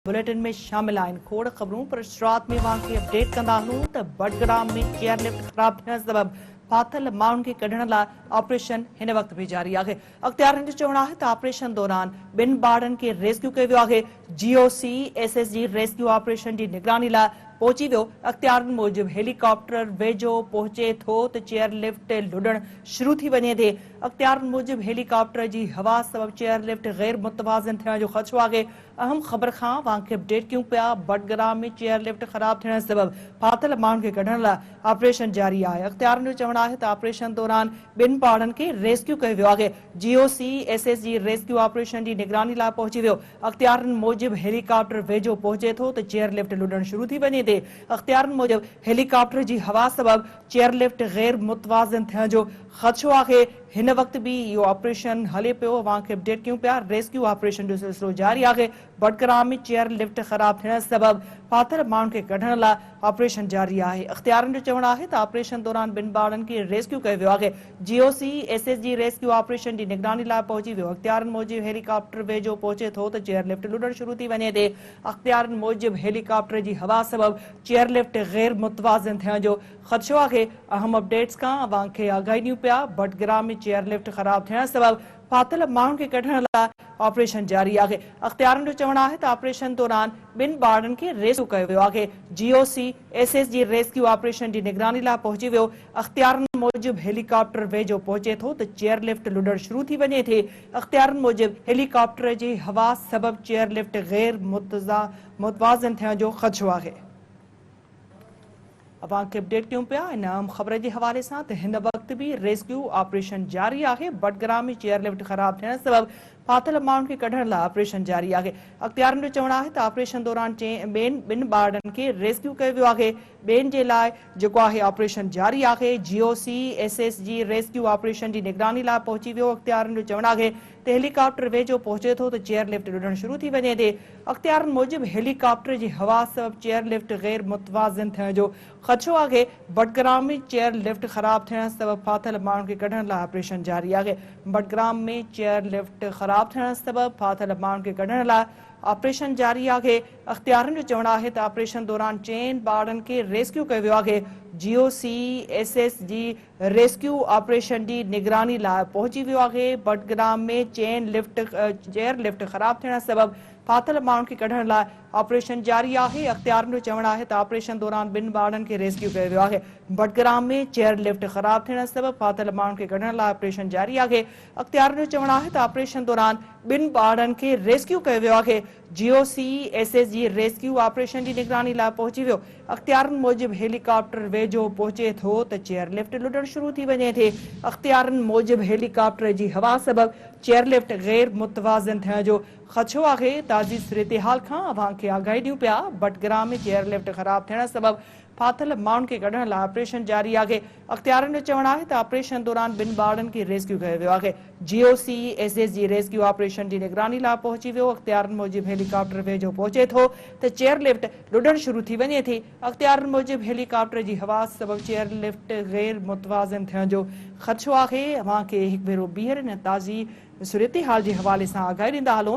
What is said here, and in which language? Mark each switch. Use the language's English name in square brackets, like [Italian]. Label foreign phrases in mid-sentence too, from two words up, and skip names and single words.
[Sindhi] बुलेटिन में शामिल आहिनि खोड़ ख़बरूं पर शुरूआत में तव्हांखे अपडेट कंदा हलूं त बडग्राम में [English] chair lift [Sindhi] ख़राब थियण सबब फाथल माण्हुनि खे कढण लाइ ऑपरेशन हिन वक्त भी जारी आहे। अख़्तियारनि जो चवणु आहे त ऑपरेशन दौरान ॿिनि ॿारनि खे रेस्क्यू कयो वियो आहे। GOC SSG [English] rescue operation [Sindhi] जी निगरानी लाइ पहुची वियो। अख़्तियारनि मूजिब हेलीकॉप्टर वेझो पहुचे थो त [English] chair lift [Sindhi] लुॾण शुरू थी वञे थी। अख़्तियारनि मूजिब हेलीकॉप्टर जी हवा सबब [English] chair lift [Sindhi] गैर मुतवाज़िन थियण जो ख़दशो आहे। अहम ख़बर खां तव्हांखे अपडेट कयूं पिया। बडग्राम में [English] chair lift [Sindhi] ख़राब थियण सबब फाथल माण्हुनि खे कढण लाइ ऑपरेशन जारी आहे। अख़्तियारनि जो चवणु आहे त ऑपरेशन दौरान ॿिनि ॿारनि खे रेस्क्यू कयो वियो आहे। GOC SSG [English] rescue operation [Sindhi] जी निगरानी लाइ पहुची वियो। अख़्तियारनि मूजिब हेलीकॉप्टर वेझो पहुचे थो त [English] chair lift [Sindhi] लुॾण शुरू थी वञे थी। अख़्तियारनि मूजिब हेलीकॉप्टर जी हवा सबब [English] chair lift [Sindhi] गैर मुतवाज़िन थियण जो ख़दशो आहे। हिन वक्त भी इहो ऑपरेशन हले पियो। तव्हांखे अपडेट कयूं पिया। [English] rescue operation [Sindhi] जो सिलसिलो जारी आहे। बडग्राम में [English] chair lift [Sindhi] ख़राब थियण सबब फाथल माण्हुनि खे कढण लाइ ऑपरेशन जारी आहे। अख़्तियारनि जो चवणु आहे त ऑपरेशन दौरान ॿिनि ॿारनि खे रेस्क्यू कयो वियो आहे। GOC SSG [English] rescue operation [Sindhi] जी निगरानी लाइ पहुची वियो। अख़्तियारनि मूजिब हेलीकॉप्टर वेझो पहुचे थो त [English] chair lift [Sindhi] लुॾण शुरू थी वञे थी। अख़्तियारनि मूजिब हेलीकॉप्टर जी हवा सबब [English] chair lift [Sindhi] गैर मुतवाज़िन थियण जो ख़दशो आहे। अहम अपडेट्स खां तव्हांखे आगाही ॾियूं पिया। बडग्राम में [English] chair lift [Sindhi] ख़राब थियण सबब फाथल माण्हुनि खे कढण लाइ ऑपरेशन जारी आहे। अख़्तियारनि जो चवणु आहे त ऑपरेशन दौरान ॿिनि ॿारनि खे रेस्क्यू कयो वियो आहे। GOC SSG [English] rescue operation [Sindhi] जी निगरानी लाइ पहुची वियो। अख़्तियारनि मूजिब हेलीकॉप्टर वेझो पहुचे थो त [English] chair lift [Sindhi] लुॾण शुरू थी वञे थी। अख़्तियारनि मूजिब हेलीकॉप्टर जी हवा सबब [English] chair lift [Sindhi] गैर मुतवाज़िन थियण जो ख़दशो आहे। तव्हांखे अपडेट कयूं पिया इन अहम ख़बर जे हवाले सां त हिन वक्त भी [English] rescue operation [Sindhi] जारी आहे। बडग्राम में [English] chair lift [Sindhi] ख़राब थियण सबब फाथल माण्हुनि खे कढण लाइ ऑपरेशन जारी आहे। अख़्तियारनि जो चवणु आहे त ऑपरेशन दौरान ॿिनि ॿारनि खे रेस्क्यू कयो वियो आहे। ॿियनि जे लाइ जेको आहे ऑपरेशन जारी आहे। GOC SSG [English] rescue operation [Sindhi] जी निगरानी लाइ पहुची वियो। अख़्तियारनि जो चवणु आहे त हेलीकॉप्टर वेझो पहुचे थो त [English] chair lift [Sindhi] लुॾण शुरू थी वञे थी। अख़्तियारनि मूजिब हेलीकॉप्टर जी हवा सबब [English] chair lift [Sindhi] गैर मुतवाज़िन थियण जो ख़दशो आहे। बडग्राम में [English] chair lift [Sindhi] ख़राब थियण सबब फाथल माण्हुनि खे कढण लाइ ऑपरेशन जारी आहे। बडग्राम में [English] chair lift [Sindhi] ख़राब थियण सबब फाथल माण्हुनि खे कढण लाइ ऑपरेशन जारी आहे। अख़्तियारनि जो चवणु आहे त ऑपरेशन दौरान 4 ॿारनि खे रेस्क्यू कयो वियो आहे। GOC SSG [English] rescue operation [Sindhi] जी निगरानी लाइ पहुची वियो आहे। बडग्राम में [English] chair lift [Sindhi] ख़राब थियण सबब फाथल माण्हुनि खे कढण लाइ ऑपरेशन जारी आहे। अख़्तियारनि जो चवणु आहे त ऑपरेशन दौरान ॿिनि ॿारनि खे रेस्क्यू कयो वियो आहे। बडग्राम में [English] chair lift [Sindhi] ख़राब थियण सबब फाथल माण्हुनि खे कढण लाइ ऑपरेशन जारी आहे। अख़्तियारनि जो चवणु आहे त ऑपरेशन दौरान ॿिनि ॿारनि खे रेस्क्यू कयो वियो आहे। GOC SSG [English] rescue operation [Sindhi] जी निगरानी लाइ पहुची वियो। अख़्तियारनि मूजिब हेलीकॉप्टर वेझो पहुचे थो त [English] chair lift [Sindhi] लुॾण शुरू थी वञे थी। अख़्तियारनि मूजिब हेलीकॉप्टर जी हवा सबब [English] chair lift [Sindhi] गैर मुतवाज़िन थियण जो ख़दशो आहे। ताज़ी सूरत-ए-हाल खां तव्हांखे आगाही ॾियूं पिया। बडग्राम में [English] chair lift [Sindhi] ख़राब थियण सबब फाथल माण्हुनि खे कढण लाइ ऑपरेशन जारी आहे। अख़्तियारनि जो चवणु आहे त ऑपरेशन दौरान ॿिनि ॿारनि खे रेस्क्यू कयो वियो आहे। GOC SSG [English] rescue operation [Sindhi] जी निगरानी लाइ पहुची वियो। अख़्तियारनि मूजिब हेलीकॉप्टर वेझो पहुचे थो त [English] chair lift [Sindhi] लुॾण शुरू थी वञे थी। अख़्तियारनि मूजिब हेलीकॉप्टर जी हवा सबब [English] chair lift [Sindhi] गैर मुतवाज़िन थियण जो ख़दशो आहे। तव्हांखे हिकु भेरो ॿीहर इन ताज़ी सूरत-ए-हाल जे हवाले सां आगाही ॾींदा हलूं।